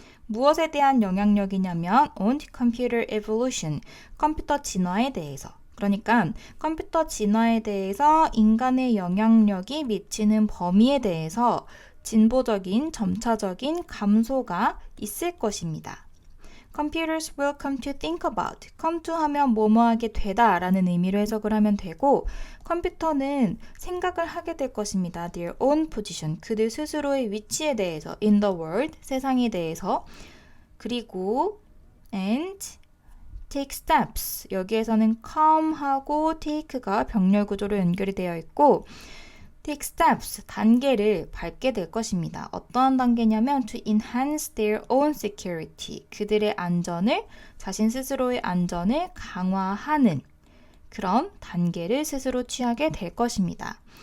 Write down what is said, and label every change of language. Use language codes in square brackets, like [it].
[ko] 무엇에 대한 영향력이냐면 [en] on computer evolution, [ko] 컴퓨터 진화에 대해서. 그러니까 컴퓨터 진화에 대해서 인간의 영향력이 미치는 범위에 대해서 진보적인, 점차적인 감소가 있을 것입니다. [en] Computers will come to think about. [ko] come to 하면 뭐뭐하게 되다 라는 의미로 해석을 하면 되고 컴퓨터는 생각을 하게 될 것입니다. [en] Their own position. [ko] 그들 스스로의 위치에 대해서 [en] in the world. [ko] 세상에 대해서. 그리고 [en] and take steps. [ko] 여기에서는 come하고 take가 병렬 구조로 연결이 되어 있고 [en] take steps, [ko] 단계를 밟게 될 것입니다. 어떠한 단계냐면 [en] to enhance their own security, [ko] 그들의 안전을, 자신 스스로의 안전을 강화하는 그런 단계를 스스로 취하게 될 것입니다.